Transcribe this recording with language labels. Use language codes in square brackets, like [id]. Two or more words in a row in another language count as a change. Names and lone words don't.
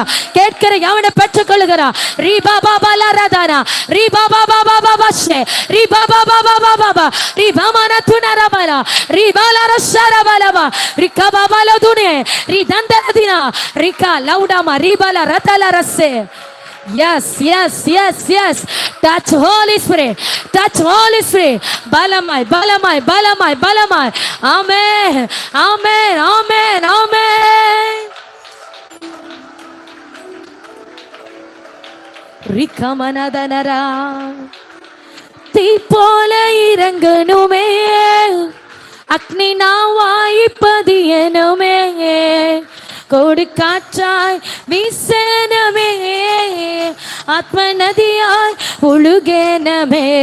[ta] கேட்கிற எவனை பெற்றுக்கொள்ளுகிறான். ரீ பாபா பாலா ராதானா ரீ பாபா பாபா பாபா ஷே ரீ பாபா பாபா பாபா ரீ பாமானா துனாரா பாலா ரீ பாலா ரஷாரா பாலா ரீ கபா பாலா துனே ரீ தந்தரதினா ரீ கா லவுடாமா ரீ பாலா ரதலா ரசே. [en] Yes, yes, yes, yes. Touch Holy Spirit. Touch Holy Spirit. Balamai, balamai, balamai, balamai. Amen. Amen. Amen. Amen. Rikamanadhanara. [ta] தீ போல இறங்கணுமே, அக்னி நாவாய் பதியணுமே, கோடி காற்றாய் வீசனமே, ஆத்ம நதியாய் ஒழுகனமே.